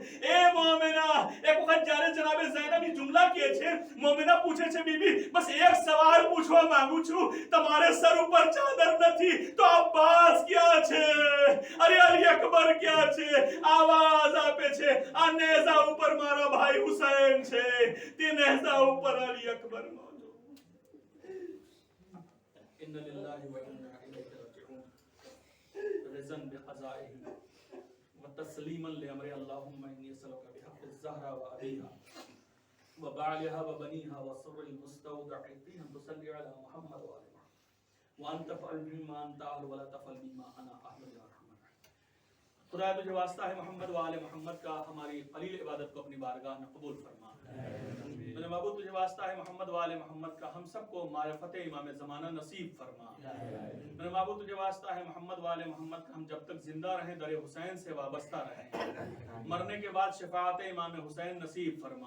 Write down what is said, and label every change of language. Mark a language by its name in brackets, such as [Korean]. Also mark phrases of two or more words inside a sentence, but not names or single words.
[Gujarati] એ મોમિના એક વખત જ્યારે જનાબે ઝૈનબી જુમલા કહે છે, મોમિના પૂછે છે, બીબી બસ એક સવાલ પૂછવા માંગુ છું, તમારે સર ઉપર ચાદર નથી તો અબ્બાસ ક્યાં છે? અરે અલી અકબર ક્યાં છે? આવાજ આપે છે, આ નેઝા ઉપર મારા ભાઈ હુસૈન છે, તે નેઝા ઉપર અલી અકબર મૌજૂદ. [Arabic] إن لله وإنا إليه راجعون رضا بقضائه وتسليما لأمر اللهم إني أسألك بحق الزهرة وأبيها وبعلها وبنيها وسر المستودع فيها أن تصلي على محمد وآل محمد وأن تفعل بما أنت أهل ولا تفعل بما أنا أهل يا رحمن. [Urdu] خدا تجھے واسطہ ہے محمد و آل محمد کا ہماری قلیل عبادت کو اپنی بارگاہ میں قبول فرما. میرے معبود تجھے واسطہ ہے محمد و آل محمد کا ہم سب کو معرفت امام زمانہ نصیب فرما. میرے معبود تجھے واسطہ ہے محمد و آل محمد کا ہم جب تک زندہ رہیں در حسین سے وابستہ رہیں, مرنے کے بعد شفاعت امام حسین نصیب فرما.